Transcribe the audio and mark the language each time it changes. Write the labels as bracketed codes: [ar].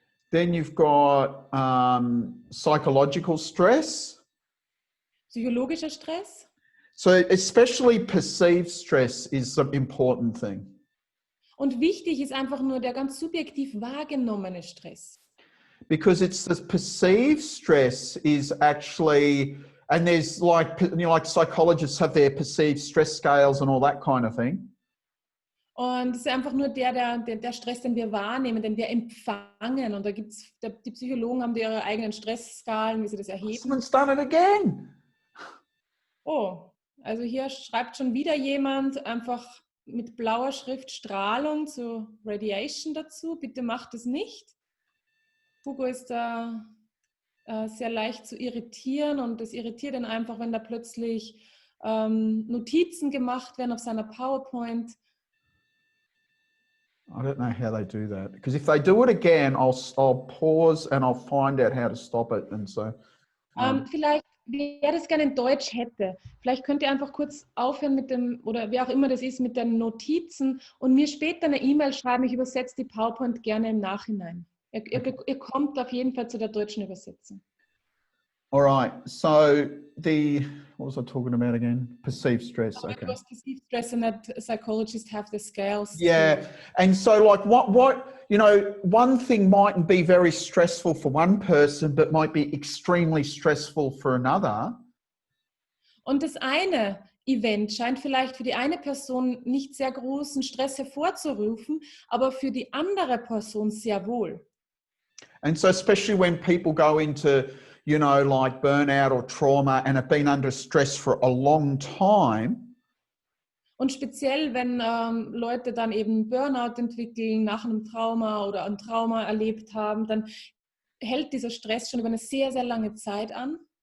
[en] Then you've got psychological stress. [de] Psychologischer Stress? [en] So especially perceived stress is an important thing. [de] Und wichtig ist einfach nur der ganz subjektiv wahrgenommene Stress. [en] Because it's the perceived stress is actually, and there's like, you know, like psychologists have their perceived stress scales and all that kind of thing. [de] Und es ist einfach nur der Stress, den wir wahrnehmen, den wir empfangen. Und da gibt's, die Psychologen haben ihre eigenen Stressskalen, wie sie das erheben. [en] Someone's done it again. [de] Oh, also hier schreibt schon wieder jemand einfach mit blauer Schrift Strahlung zu Radiation dazu. Bitte macht es nicht. Hugo ist da sehr leicht zu irritieren, und das irritiert ihn einfach, wenn da plötzlich Notizen gemacht werden auf seiner PowerPoint. [en] I don't know how they do that, because if they do it again, I'll pause and I'll find out how to stop it. And so [de] vielleicht, wer das gerne in Deutsch hätte, vielleicht könnt ihr einfach kurz aufhören mit dem, oder wer auch immer das ist, mit den Notizen und mir später eine E-Mail schreiben. Ich übersetze die PowerPoint gerne im Nachhinein. Ihr kommt auf jeden Fall zu der deutschen Übersetzung. [en] All right. So what was I talking about again? Perceived stress. Okay. It was perceived stress, and that psychologists have the scales. Yeah. And so like what, you know, one thing mightn't be very stressful for one person, but might be extremely stressful for another. [de] Und das eine Event scheint vielleicht für die eine Person nicht sehr großen Stress hervorzurufen, aber für die andere Person sehr wohl. [en] And so especially when people go into, you know, like burnout or trauma and have been under stress for a long time. [de] Und speziell, wenn Leute dann eben Burnout entwickeln nach einem Trauma oder ein Trauma erlebt haben, dann hält dieser Stress schon über eine sehr, sehr lange Zeit an.